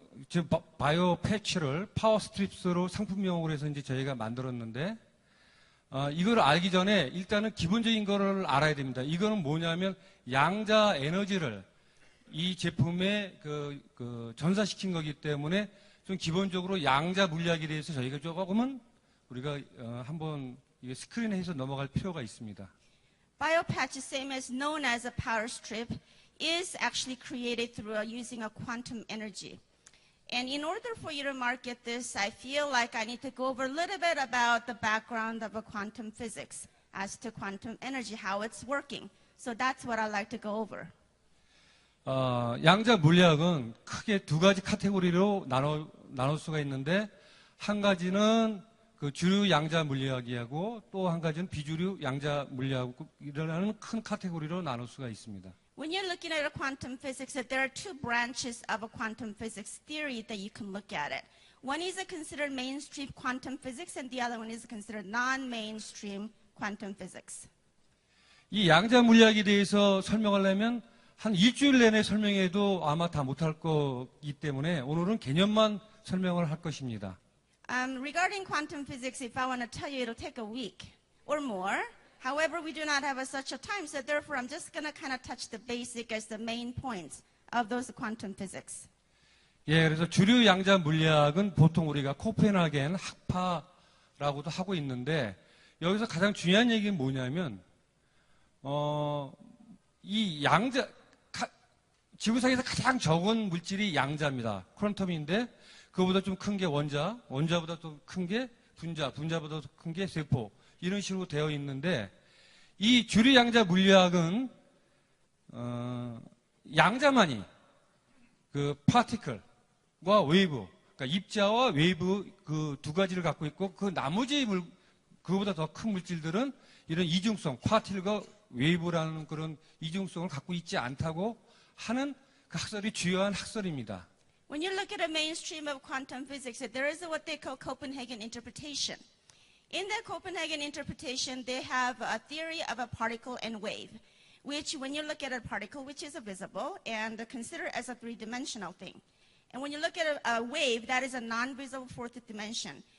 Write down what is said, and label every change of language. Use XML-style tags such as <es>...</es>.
<ko>지금 바이오 패치를 파워 스트립스로 상품명으로 해서 이제 저희가 만들었는데, 이걸 알기 전에 일단은 기본적인 거를 알아야 됩니다. 이거는 뭐냐면 양자 에너지를 이 제품에 전사시킨 거기 때문에 좀 기본적으로 양자 물리학에 대해서 저희가 조금은 우리가 한번 스크린해서 넘어갈 필요가 있습니다.</ko> <en>Biopatch, same as known as a power strip, is actually created through using a quantum energy. And in order for you to market this, I feel like I need to go over a little bit about the background of a quantum physics as to quantum energy, how it's working. So that's what I'd like to go over.</en> <ko>양자 물리학은 크게 두 가지 카테고리로 나눌 수가 있는데, 한 가지는 그 주류 양자 물리학이하고 또 한 가지는 비주류 양자 물리학이라는 큰 카테고리로 나눌 수가 있습니다.</ko> <en>When you're looking at a quantum physics, there are two branches of a quantum physics theory that you can look at it. One is considered mainstream quantum physics, and the other one is considered non-mainstream quantum physics.</en> <ko>이 양자 물리학에 대해서 설명하려면 한 일주일 내내 설명해도 아마 다 못할 거기 때문에 오늘은 개념만 설명을 할 것입니다.</ko> <en>Regarding quantum physics, if I want to tell you, it'll take a week or more. However, we do not have such a time, so therefore I'm just going to kind of touch the basic as the main points of those quantum physics.</en> <ko>예, 그래서 주류 양자 물리학은 보통 우리가 코펜하겐 학파라고도 하고 있는데, 여기서 가장 중요한 얘기는 뭐냐면, 이 양자, 지구상에서 가장 적은 물질이 양자입니다. 퀀텀인데, 그거보다 좀 큰 게 원자보다 또 큰 게 분자보다 더 큰 게 세포, 이런 식으로 되어 있는데, 이 주류 양자 물리학은 양자만이 그 파티클과 웨이브, 그러니까 입자와 웨이브 그 두 가지를 갖고 있고, 그 나머지 그거보다 더 큰 물질들은 이런 이중성, 파티클과 웨이브라는 그런 이중성을 갖고 있지 않다고 하는 그 학설이 주요한 학설입니다.</ko> <en>When you look at a mainstream of quantum physics, there is what they call Copenhagen interpretation. In the Copenhagen interpretation, they have a theory of a particle and wave, which when you look at a particle, which is visible, and consider as a three-dimensional thing. And when you look at a wave, that is a non-visible fourth dimension.</en>